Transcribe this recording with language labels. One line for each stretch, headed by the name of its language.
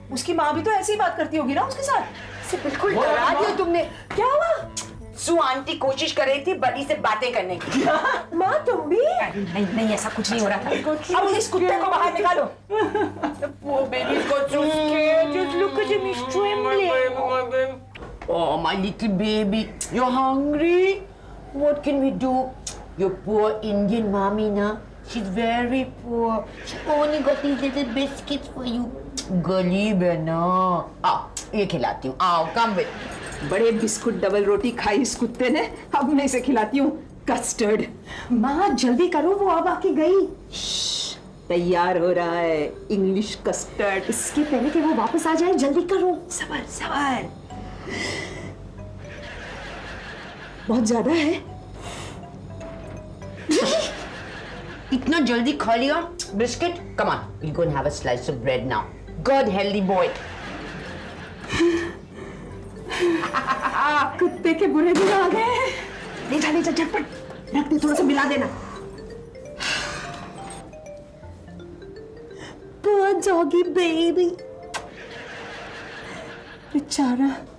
Hindi: उसकी माँ भी तो ऐसे ही बात करती होगी ना उसके साथ। इसे बिल्कुल डरा दिया तुमने। क्या हुआ? सू आंटी कोशिश कर रही थी बड़ी से बातें करने की। माँ तुम भी? नहीं नहीं ऐसा कुछ नहीं हो रहा था। अब इस कुत्ते को बाहर निकालो।
English: Poor baby got so scared. Just look at him, he's trembling. Oh, my little baby, you're hungry? What can we do? Your poor Indian mommy, na? She's very poor. She only got these little biscuits for you.
Hindi: गरीब है ना। आओ ये खिलाती हूँ।
English: आओ come with me.
Hindi: बड़े biscuit double रोटी खाई इस कुत्ते ने, अब मैं इसे खिलाती हूँ कस्टर्ड। माँ जल्दी करो, वो अब आके गई। तैयार हो रहा है इंग्लिश कस्टर्ड। इसके पहले कि वो वापस आ जाए, जल्दी करो। सबर सबर। बहुत ज्यादा है। इतना जल्दी खा लिया biscuit?
English: Come on, we'll go and have a slice of bread now. Good healthy boy.
Hindi: कुत्ते के बुरे दिन आ गए। ले जा झटपट रख दे, थोड़ा सा मिला देना।
English: Poor doggy baby, बेचारा।